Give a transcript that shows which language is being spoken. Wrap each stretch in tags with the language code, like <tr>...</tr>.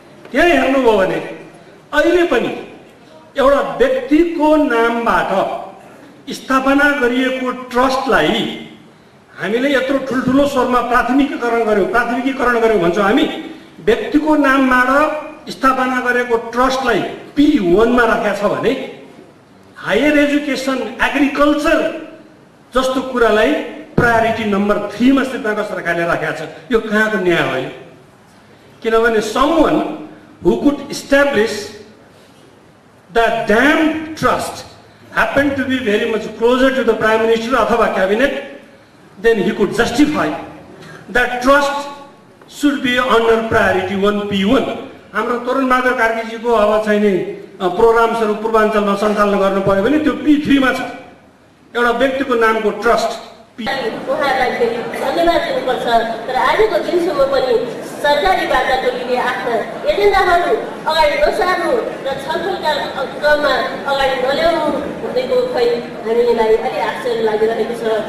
<ne>त्यहाँ हेर्नुभयो भने अहिले पनि एउटा व्यक्तिको नामबाट स्थापना गरिएको ट्रस्टलाई हामीले यत्रो ठुल्ठुलो स्वरमा प्राथमिकीकरण गर्यौं भन्छौँ हामी। व्यक्तिको नामबाट स्थापना गरेको ट्रस्टलाई P1 मा राखेको छ भने हायर एजुकेसन, एग्रिकल्चर जस्तो कुरालाई प्रायोरिटी नम्बर 3 मा श्रीलङ्का सरकारले राखेको छ। यो कहाँको न्याय हो? किनभने</ne> <en>someone who could establish the damn trust happened to be very much closer to the Prime Minister</en> <ne>अथवा</ne> <en>cabinet, then he could justify that trust should be under priority 1 P1.</en> <ne>हाम्रो तरुण बहादुर कार्कीजीको अब चाहिँ नि प्रोग्राम्सहरु पूर्वाञ्चलमा सञ्चालन गर्नु पर्यो भने त्यो P3 मा छ। एउटा व्यक्तिको नामको ट्रस्ट उहाँलाई फेरि धन्यवाद दिनुपर्छ। तर आजको दिनसम्म पनि सरकारी बाटा टोलीले आफ्ना एजेन्डाहरू अगाडि नसार्नु र छलफलका क्रममा अगाडि नल्याउनु हुँदैको खै हामीलाई अलि आश्चर्य लागिरहेको छ।</ne>